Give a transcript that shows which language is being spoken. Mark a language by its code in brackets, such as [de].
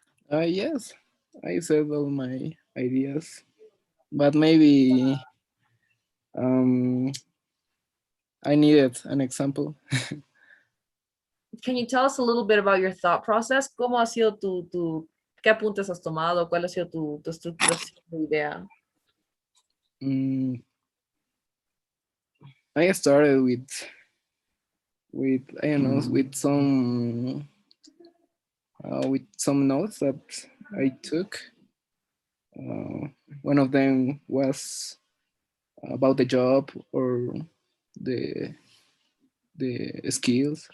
[en] Yes, I said all my ideas, but maybe I needed an example. Can you tell us a little bit about your thought process? [es] ¿Cómo ha sido qué apuntes has tomado? ¿Cuál ha sido tu estructuración de idea? [en] I started with I don't know with some notes that I took. One of them was about the job or the skills.